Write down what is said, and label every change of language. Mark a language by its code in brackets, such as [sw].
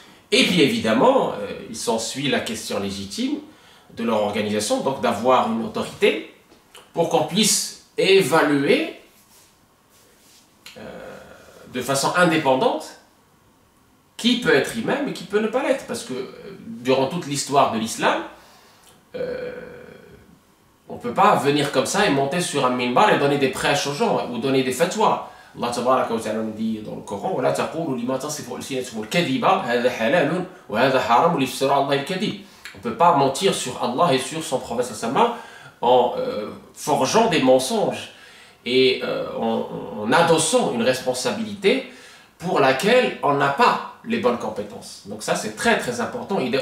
[fr] Et puis évidemment, il s'ensuit la question légitime de leur organisation, donc d'avoir une autorité pour qu'on puisse évaluer de façon indépendante qui peut être imam et qui peut ne pas l'être. Parce que durant toute l'histoire de l'islam, on ne peut pas venir comme ça et monter sur un minbar et donner des prêches aux gens ou donner des fatwas. [ar] Allah Tabaraka wa Ta'ala [fr] nous dit dans le Coran [ar] وَلَا تَقُولُوا لِمَا تَصِفُ أَلْسِنَتُكُمُ الْكَذِبَ هَذَا حَلَالٌ وَهَذَا حَرَامٌ لِيَفْتَرُوا عَلَى اللَّهِ الْكَذِبَ. [fr] On ne peut pas mentir sur Allah et sur son prophète en forgeant des mensonges et en adossant une responsabilité pour laquelle on n'a pas les bonnes compétences. Donc ça c'est très important.